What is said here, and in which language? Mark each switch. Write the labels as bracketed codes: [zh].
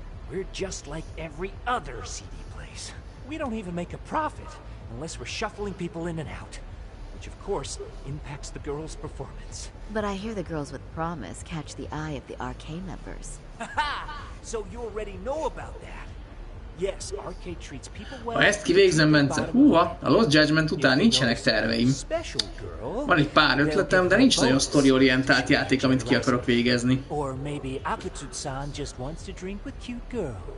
[en] We're just like every other CD place. We don't even make a profit unless we're shuffling people in and out, which of course impacts the girls' performance. But I hear the girls with promise catch the eye of the RK members. Haha! So you already know about that. Yes, arcade treats people well. [hu] Ha ezt kivégzem, Bence, húha, a Lost Judgement után nincsenek terveim. Van egy pár ötletem, de nincs nagyon sztoriorientált játék, amit ki akarok végezni. [en] Or maybe Akutsu-san just wants to drink with cute girl.